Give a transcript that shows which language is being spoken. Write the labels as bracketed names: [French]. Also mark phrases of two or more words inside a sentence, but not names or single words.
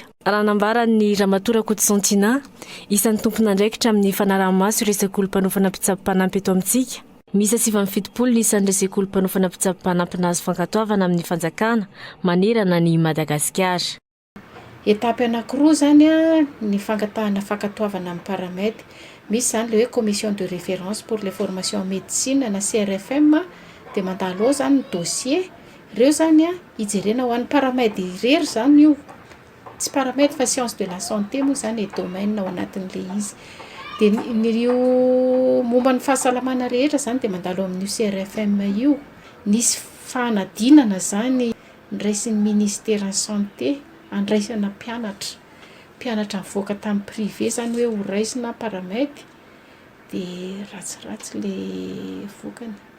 [Malagasy] Raha nambaran'ny Ramatora Kotisontina, isan'ny tompon'andraikitra amin'ny fanaraha-maso ireo sekoly mpanofana mpitsabo-panampy eto amintsika. Misy 770 isan'ireo sekoly mpanofana mpitsabo-panampy nahazo fankatoavana amin'ny fanjakana manerana ny Madagasikara. Etapy anankiroa zany ny fangatahana fankatoavana amin'ny paramède. Misy zany le hoe [French] commission de référence pour les formations en médecine [Malagasy] na CRFM dia mandalo ao zany ny dossier. Ireo zany ijerena ho an'ny paramède irery zany io. Tsy paramède fa [French] science de la santé [Malagasy] moa zany e domaine ao anatin'le izy. Dia nireo momba ny fahasalamana rehetra zany dia mandalo amin'io CRFM io. Nisy fanadinana zany niraisin'ny [French] ministère santé [Malagasy] andraisana mpianatra mivoaka tamin'ny privé zany hoe ho raisina paramède dia ratsiratsy le vokany.